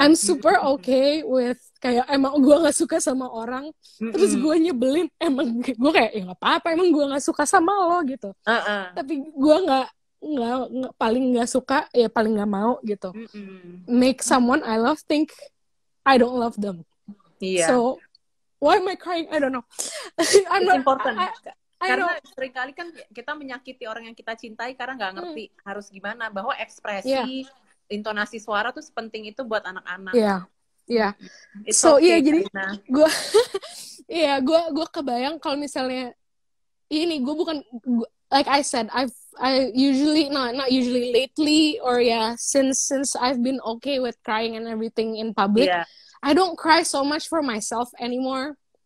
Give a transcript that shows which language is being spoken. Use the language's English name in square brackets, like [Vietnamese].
[English] I'm super okay with [Indonesian] kayak emang gue nggak suka sama orang, terus gue nyebelin, emang gue kayak ya nggak apa-apa, emang gue nggak suka sama lo gitu. Tapi gue nggak paling nggak suka ya paling nggak mau gitu. [English] Make someone I love think I don't love them. Yeah. So why am I crying? I don't know. It's important. [Indonesian] Karena seringkali kan kita menyakiti orang yang kita cintai karena nggak ngerti harus gimana, bahwa ekspresi, intonasi suara tuh sepenting itu buat anak-anak. Iya. [English] So okay, [Indonesian] jadi gue kebayang kalau misalnya ini gue bukan [English] like I said I usually not usually lately or since I've been okay with crying and everything in public, I don't cry so much for myself anymore.